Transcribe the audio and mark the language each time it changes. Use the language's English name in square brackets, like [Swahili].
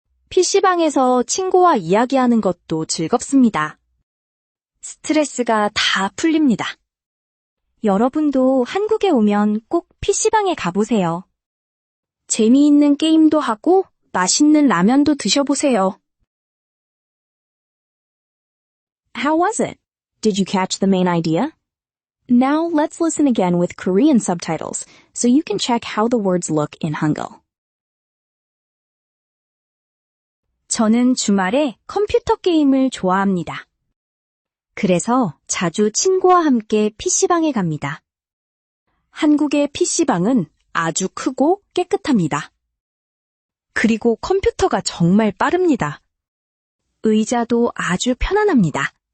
[Korean] PC방에서 친구와 이야기하는 것도 즐겁습니다. 스트레스가 다 풀립니다. 여러분도 한국에 오면 꼭 PC방에 가보세요. 재미있는 게임도 하고 맛있는 라면도 드셔보세요. [English] How was it? Did you catch the main idea? Now let's listen again with Korean subtitles so you can check how the words look in Hangul. [Korean] 저는 주말에 컴퓨터 게임을 좋아합니다. 그래서 자주 친구와 함께 PC방에 갑니다. 한국의 PC방은 아주 크고 깨끗합니다. 그리고 컴퓨터가 정말 빠릅니다. 의자도 아주 편안합니다.